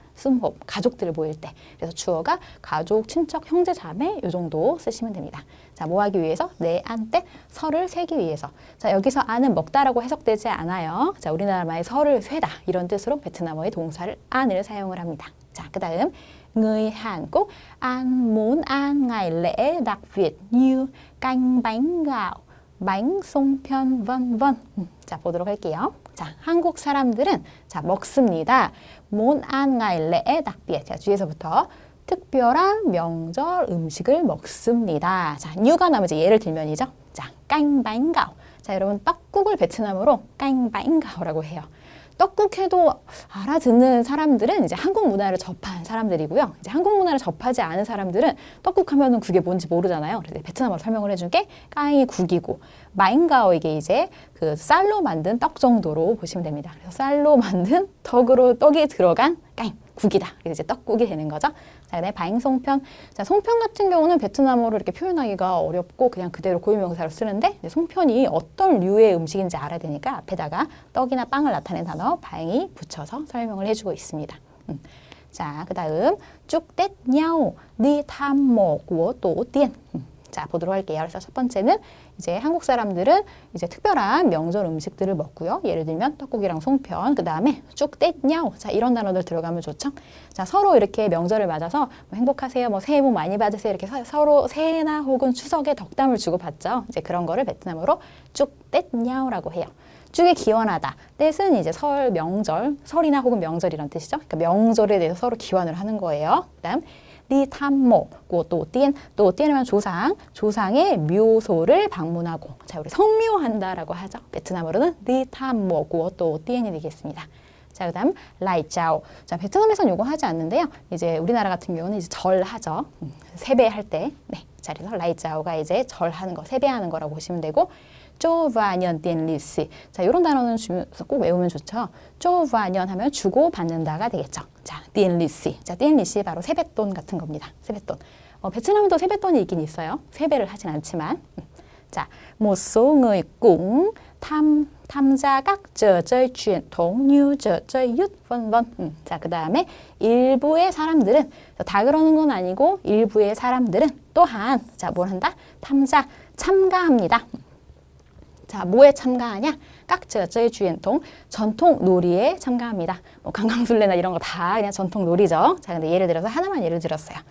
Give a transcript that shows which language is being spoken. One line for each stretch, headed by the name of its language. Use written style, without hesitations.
Korean: 숨홉, 가족들 모일 때. 그래서 주어가 가족, 친척, 형제, 자매 이 정도 쓰시면 됩니다. 자, 뭐 하기 위해서? 내 안 때 설을 세기 위해서. 자, 여기서 안은 먹다라고 해석되지 않아요. 자, 우리나라 말의 설을 쇠다 이런 뜻으로 베트남어의 동사를 안을 사용을 합니다. 자, 그 다음
Vietnamese: người Hàn Quốc ăn món ăn ngày lễ đặc biệt như canh bánh gạo, bánh 송편, vân vân.
Korean: 자, 보도록 할게요. 자, 한국 사람들은 자, 먹습니다.
Vietnamese: món ăn ngày lễ đặc biệt.
Korean: 자, 뒤에서부터 특별한 명절 음식을 먹습니다. 자, 뉴가 나면 이제 예를 들면이죠.
Vietnamese: 자, canh bánh gạo.
Korean: 자, 여러분 떡국을 베트남어로
Vietnamese: canh bánh gạo
Korean: 해요. 떡국 해도 알아듣는 사람들은 이제 한국 문화를 접한 사람들이고요. 이제 한국 문화를 접하지 않은 사람들은 떡국 하면은 그게 뭔지 모르잖아요. 그래서 베트남어로 설명을 해준 게 까이 국이고 마인가오 이게 이제 그 쌀로 만든 떡 정도로 보시면 됩니다. 그래서 쌀로 만든 떡이 들어간 까이 국이다. 그래서 이제 떡국이 되는 거죠. 자, 그다음에 바잉송편. 자, 송편 같은 경우는 베트남어로 이렇게 표현하기가 어렵고 그냥 그대로 고유명사로 쓰는데 송편이 어떤 류의 음식인지 알아야 되니까 앞에다가 떡이나 빵을 나타낸 단어 바잉이 붙여서 설명을 해주고 있습니다. 자, 그다음 쭉떼
Vietnamese: nhau đi thăm mộ của tổ tiên.
Korean: 자, 보도록 할게요. 그래서 첫 번째는 이제 한국 사람들은 이제 특별한 명절 음식들을 먹고요. 예를 들면 떡국이랑 송편, 그 다음에 쭉떼nhau. 자, 이런 단어들 들어가면 좋죠. 자, 서로 이렇게 명절을 맞아서 뭐 행복하세요, 뭐 새해 복 많이 받으세요. 이렇게 서로 새해나 혹은 추석에 덕담을 주고받죠. 이제 그런 거를 베트남어로 쭉떼ñao라고 해요. 쭉이 기원하다. 뜻은 이제 설, 명절, 설이나 혹은 명절 이런 뜻이죠. 그러니까 명절에 대해서 서로 기원을 하는 거예요. 그다음
Vietnamese: đi thăm mộ của tổ tiên. tổ tiên
Korean: 하면 조상의 묘소를 방문하고. 자, 우리 성묘한다라고 하죠. 베트남어로는
Vietnamese: đi thăm mộ của tổ tiên
Korean: 이 되겠습니다. 자, 그다음 lai chao. 자, 베트남에서는 요거 하지 않는데요. 이제 우리나라 같은 경우는 이제 절하죠. 세배할 때. 네. 자, 그래서 lai chao가 이제 절하는 거, 세배하는 거라고 보시면 되고. 쪼바년 띠엔리시. 자, 이런 단어는 꼭 외우면 좋죠. 쪼바년 하면 주고 받는다가 되겠죠. 자, 띠엔리시. 자, 띠엔리시 바로 세뱃돈 같은 겁니다. 세뱃돈. 베트남에도 세뱃돈이 있긴 있어요. 세배를 하진 않지만. 자,
Vietnamese: một số người cũng tham gia các trò chơi truyền thống như trò chơi 윷, vân vân.
Korean: 자, 그 다음에 일부의 사람들은 다 그러는 건 아니고 일부의 사람들은 또한 자, 뭘 한다? 참가합니다. 자, 뭐에 참가하냐? 깍저저의 주연통, 전통 놀이에 참가합니다. 뭐 강강술래나 이런 거 다 그냥 전통 놀이죠. 자, 근데 예를 들어서 하나만 예를 들었어요.